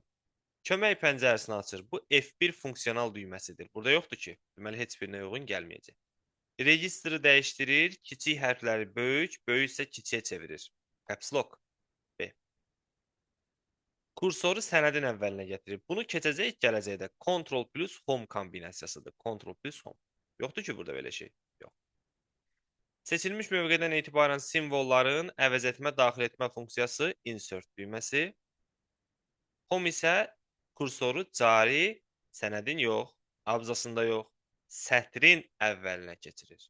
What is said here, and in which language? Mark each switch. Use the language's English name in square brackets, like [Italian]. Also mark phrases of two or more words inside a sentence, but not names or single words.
[Azerbaijani] Kömək pəncərəsini açır. Bu F1 funksional düyməsidir. Burada yoxdur ki, deməli heç birinə uyğun gəlməyəcək. Registri dəyişdirir, kiçik hərfləri böyük, böyük isə kiçiyə çevirir. Caps Lock. B. Kursoru sənədin əvvəlinə gətirir. Bunu keçəcək gələcəkdə. Ctrl plus Home kombinasiyasıdır. Ctrl plus Home. Yoxdur ki, burada belə şey. Yox. Seçilmiş mövqedən etibarən simvolların əvəz etmə, daxil etmə funksiyası insert düyməsi. Home isə kursoru cari sənədin yox, abzasında yox, sətrin əvvəlinə keçirir.